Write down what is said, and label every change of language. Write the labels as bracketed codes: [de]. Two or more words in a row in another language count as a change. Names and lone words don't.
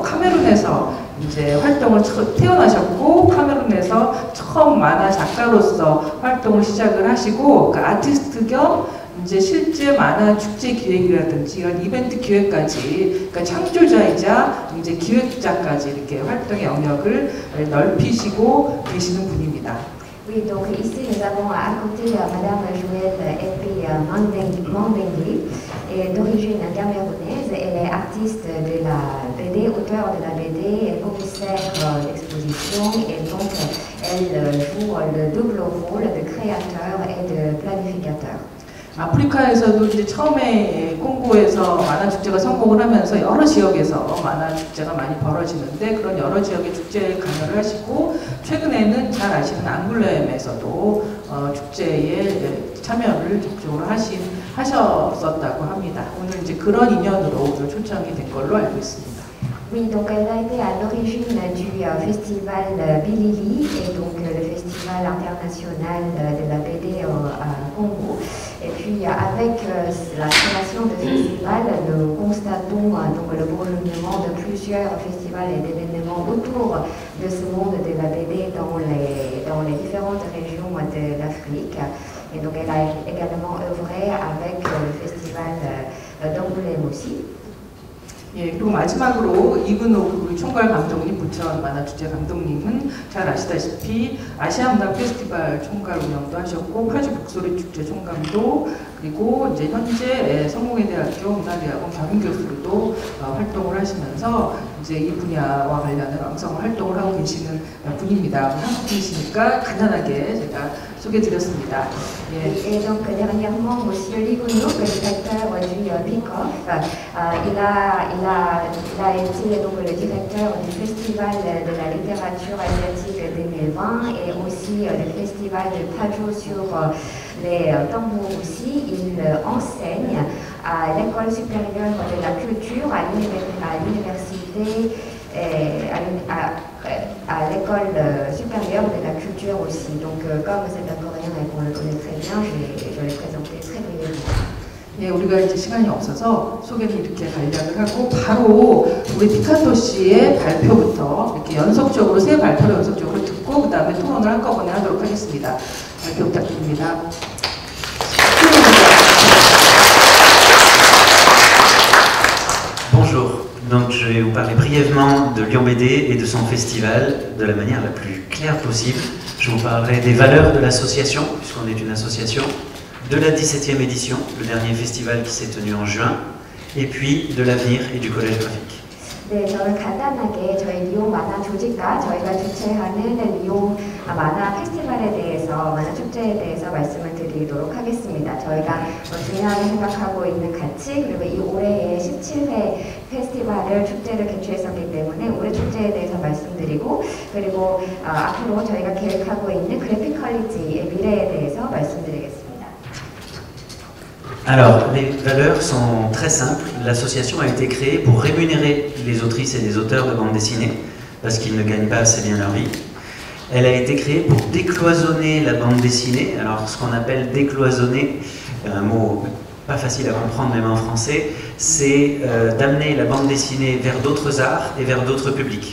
[ko] 카메룬에서 이제 활동을 태어나셨고 카메룬에서 처음 만화 작가로서 활동을 시작을 하시고 그 아티스트 겸 이제 실제 만화 축제 기획이라든지 이런 이벤트 기획까지 그러니까 창조자이자 이제 기획자까지 이렇게 활동의 영역을 넓히시고 계시는 분입니다. [fr] Oui, donc ici nous avons à côté Madame Joëlle Epi Mandengui, d'origine camerounaise. Elle est artiste de la BD, auteure de la BD, commissaire d'exposition et donc elle joue le double rôle de créateur et de planificateur. [ko] 아프리카에서도 이제 처음에 콩고에서 만화 축제가 성공을 하면서 여러 지역에서 만화 축제가 많이 벌어지는데 그런 여러 지역의 축제에 관여를 하시고 최근에는 잘 아시는 앙굴렘에서도 축제에 참여를 적극적으로 하셨었다고 합니다. 오늘 이제 그런 인연으로 오늘 초청이 된 걸로 알고 있습니다. [fr] Oui, donc elle a été à l'origine du festival Bilili et donc le festival international de la BD au Congo. Et puis avec la création de ce festival, nous constatons donc le bourgeonnement de plusieurs festivals et d'événements autour de ce monde de la BD dans les différentes régions de l'Afrique. Et donc elle a également œuvré avec le festival d'Angoulême aussi. [ko] 예, 그리고 마지막으로 이근호 우리 총괄 감독님, 부천 만화축제 감독님은 잘 아시다시피 아시아 문화 페스티벌 총괄 운영도 하셨고 파주 북소리 축제 총감독 그리고 이제 현재 성공회대학교 문화대학원 겸임교수로도 활동을 하시면서 이제 이 분야와 관련된 왕성 활동을 하고 계시는 분입니다. 한국분이시니까 간단하게 제가 소개드렸습니다. 예. [fr] Et donc dernièrement, Monsieur Ligounou, le directeur du PICOF, il a été donc le directeur du Festival de la littérature asiatique 2020 et aussi le Festival de Pajo sur les tambours aussi. Il enseigne à l'École supérieure de la culture, à l'université, à l'école supérieure de la culture aussi. Donc comme c'est un coréen et qu'on le connaît très bien, je l'ai présenté très brièvement. [ko] 예, 우리가 이제 시간이 없어서 소개를 이렇게 간략을 하고 바로 우리 피카토 씨의 발표부터 이렇게 연속적으로 세 발표를 연속적으로 듣고 그 다음에 토론을 한꺼번에 하도록 하겠습니다. 발표 부탁드립니다. [fr] Bonjour, donc je vais vous parler brièvement de Lyon BD et de son festival de la manière la plus claire possible. Je vous parlerai des valeurs de l'association, puisqu'on est une association, de la 17e édition, le dernier festival qui s'est tenu en juin, et puis de l'avenir et du collège graphique. [ko] 네, 저는 간단하게 저희 리옹 만화 조직과 저희가 주최하는 리옹 만화 페스티벌에 대해서, 만화 축제에 대해서 말씀을 드리도록 하겠습니다. 저희가 중요하게 생각하고 있는 가치, 그리고 이 올해의 17회 페스티벌을 축제를 개최했었기 때문에 올해 축제에 대해서 말씀드리고, 그리고 앞으로 저희가 계획하고 있는 그래픽 퀄리티의 미래에 대해서 말씀드리겠습니다. [fr] Alors, les valeurs sont très simples. L'association a été créée pour rémunérer les autrices et les auteurs de bande dessinée, parce qu'ils ne gagnent pas assez bien leur vie. Elle a été créée pour décloisonner la bande dessinée. Alors, ce qu'on appelle décloisonner, un mot pas facile à comprendre même en français, c'est d'amener la bande dessinée vers d'autres arts et vers d'autres publics.